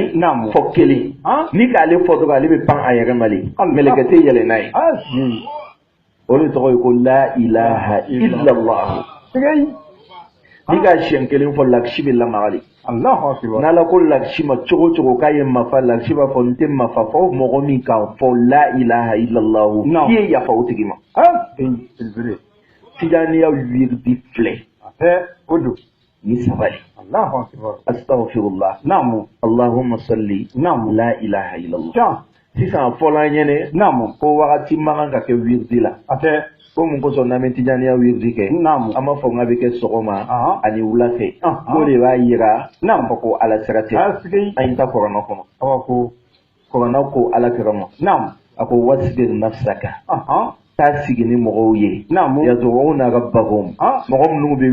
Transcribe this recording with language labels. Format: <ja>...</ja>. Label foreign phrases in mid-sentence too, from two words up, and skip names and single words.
<bm>ye fɔ kelen ni k'ale fɔ dɔrɔn ale bɛ pan a yɛrɛ ma le mɛlɛkɛ tɛ yɛlɛ n'a ye o de tɔgɔ ye ko</bm> <ar>لا إله إلا الله</ar> <bm>ni ka siɲɛ kelen fɔ lakisi bɛ lamaga de n'ala ko lakisi ma cogo cogo k'a ye mafa lakisi b'a fɔ n tɛ mafa fɔ mɔgɔ min kan fɔ la ilaha illallah k'i ye yafa o tigi ma tijaniya wirdi filɛ o don ni sabali</bm> <ar>أستغفر الله اللهم صل لا إله إلا الله</ar> <bm>sisan a fɔla an ɲɛnɛ ko wagati man kan ka kɛ wirdi la ko mun kosɔn n'an bɛ tijaniya wirdi kɛ an b'a fɔ n k'a bɛ kɛ sɔgɔma ani wula fɛ k'o de b'a yira k'a fɔ ko ala sira tɛ an ye ta kɔrɔnɔ kɔnɔ kɔrɔnɔ ko ala kɛra ma a ko</bm> <ar>واصبر نفسك</ar> <bm>taa sigi ni mɔgɔw ye</bm> <ar>يدعون ربهم</ar> <bm>mɔgɔ minnu bɛ</bm>